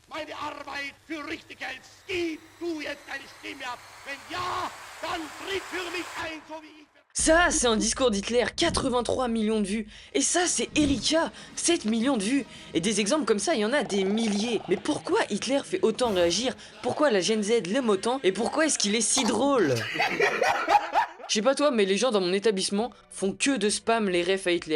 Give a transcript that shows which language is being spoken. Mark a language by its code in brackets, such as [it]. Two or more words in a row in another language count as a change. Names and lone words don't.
[de] deine Arbeit für richtig hältst, gib du jetzt deine Stimme ab. Wenn ja, dann tritt für mich ein, so wie ich... [fr] Ça, c'est un discours d'Hitler, 83 millions de vues. Et ça, c'est Erika, 7 millions de vues. Et des exemples comme ça, il y en a des milliers. Mais pourquoi Hitler fait autant réagir? Pourquoi la Gen Z l'aime autant? Et pourquoi est-ce qu'il est si drôle? Je sais pas toi, mais les gens dans mon établissement font que de spam les refs à Hitler.